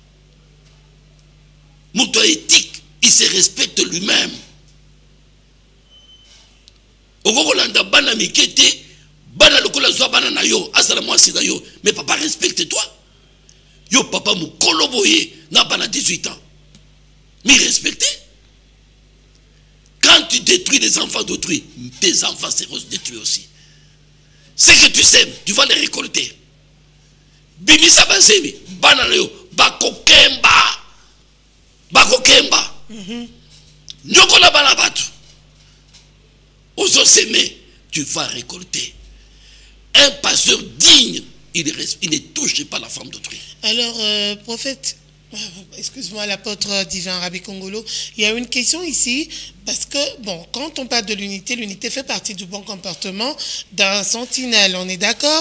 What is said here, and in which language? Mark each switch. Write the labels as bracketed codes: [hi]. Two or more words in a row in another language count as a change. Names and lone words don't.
[fr] Muto éthique, il se respecte lui-même. [ln] Okolanda bana mikete bana lokola zwa bana na yo asala mwasi na yo [fr] mais papa respecte-toi. [ln] Yo papa mukolo boye na bana 18 ans. [fr] Mais respectez. Quand tu détruis les enfants d'autrui, tes enfants seront détruits aussi. Ce que tu sèmes, tu vas les récolter. [ln] Bimisa basemi bana na yo bakokemba. Bakokemba. Nyokola bana batu. [fr] Ozo s'aimer, tu vas récolter. Un pasteur digne, il ne touche pas la femme d'autrui. Alors, prophète, excuse-moi, l'apôtre divin Rabbi Kongolo, il y a une question ici, parce que, bon, quand on parle de l'unité, l'unité fait partie du bon comportement d'un sentinelle, on est d'accord?